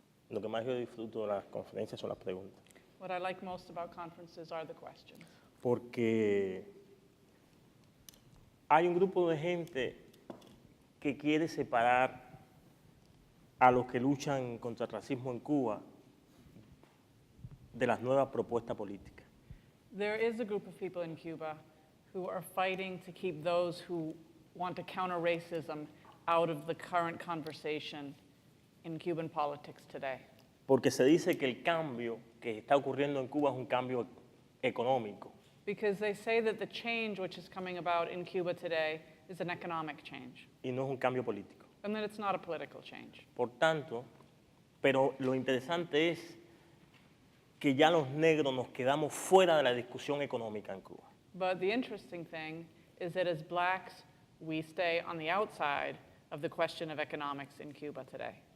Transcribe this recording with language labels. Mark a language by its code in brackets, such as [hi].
[es] Lo que más yo disfruto de las conferencias son las preguntas. [en] What I like most about conferences are the questions. [es] Porque hay un grupo de gente que quiere separar a los que luchan contra el racismo en Cuba de las nuevas propuestas políticas. [en] There is a group of people in Cuba who are fighting to keep those who want to counter racism out of the current conversation in Cuban politics today. [es] Porque se dice que el cambio que está ocurriendo en Cuba es un cambio económico. [en] Because they say that the change which is coming about in Cuba today is an economic change, [es] Y no es un cambio político. [en] and that it's not a political change. [es] Por tanto, pero lo interesante es que ya los negros nos quedamos fuera de la discusión económica en Cuba. [en] But the interesting thing is that as blacks, we stay on the outside of the question of economics in Cuba today.